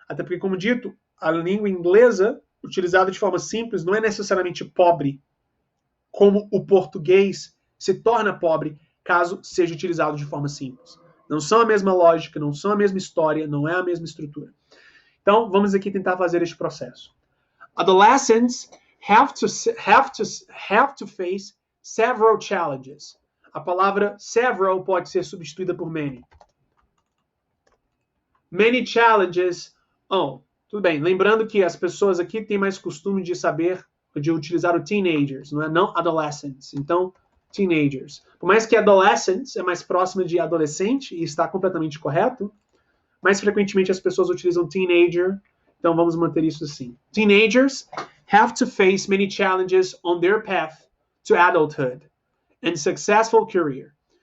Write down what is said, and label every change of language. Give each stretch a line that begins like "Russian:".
Portuguese: Até porque, como dito, a língua inglesa, utilizada de forma simples, não é necessariamente pobre, como o português se torna pobre caso seja utilizado de forma simples. Não são a mesma lógica, não são a mesma história, não é a mesma estrutura. Então, vamos aqui tentar fazer este processo.
English: Adolescents have to face several challenges.
Portuguese: A palavra several pode ser substituída por many.
English: Many challenges.
Portuguese: Tudo bem. Lembrando que as pessoas aqui têm mais costume de saber, de utilizar o teenagers, não adolescents. Então, teenagers. Por mais que adolescents é mais próximo de adolescente e está completamente correto, mais frequentemente as pessoas utilizam teenager. Então, vamos manter isso assim.
English: Teenagers have to face many challenges on their path to adulthood and successful career.